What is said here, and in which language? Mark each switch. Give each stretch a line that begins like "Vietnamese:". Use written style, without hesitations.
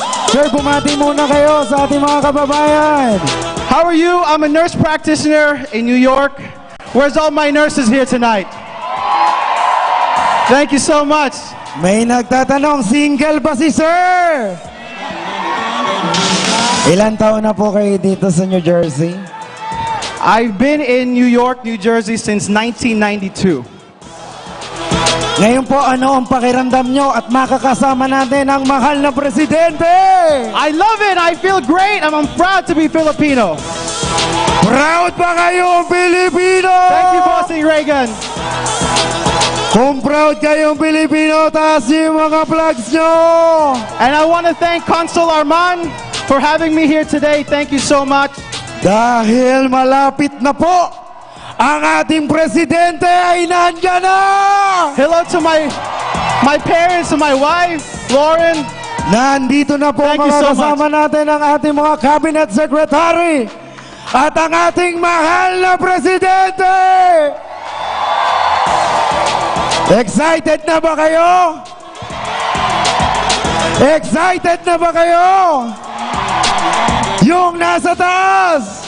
Filipino: Sir, bumati muna kayo sa ating mga kababayan.
English: How are you? I'm a nurse practitioner in New York. Where's all my nurses here tonight? Thank you so much.
Filipino: May nagtatanong, single ba si Sir? Ilan taon na po kayo dito sa New Jersey?
English: I've been in New York, New Jersey since 1992.
Filipino: Ngayon po, ano ang pakiramdam nyo at makakasama natin ang mahal na presidente?
English: I love it. I feel great. I'm proud to be Filipino.
Filipino: Proud ba kayo, Pilipino?
English: Thank you, Bossing Reagan.
Filipino: Kung proud kayong Pilipino, taas yung mga flags nyo.
English: And I want to thank Consul Arman for having me here today. Thank you so much.
Filipino: Dahil malapit na po, ang ating presidente ay nandyan na!
English: Hello to my parents and my wife, Lauren.
Filipino: Nandito na po
English: Thank you
Filipino: mga
English: so
Filipino: kasama natin ang ating mga cabinet secretary at ang ating mahal na presidente! Excited na ba kayo? Excited na ba kayo? Yung nasa taas!